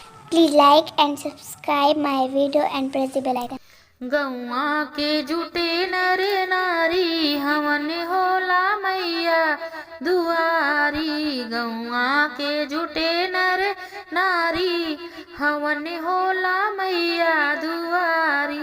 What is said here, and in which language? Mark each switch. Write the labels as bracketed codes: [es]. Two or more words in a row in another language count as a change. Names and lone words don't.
[en] Please like and subscribe my video and press the bell icon. [bho] गौआ के जुटे नर नारी हवन होला मैया दुआरी। गौआ के जुटे नर नारी हवन होला मैया दुआरी।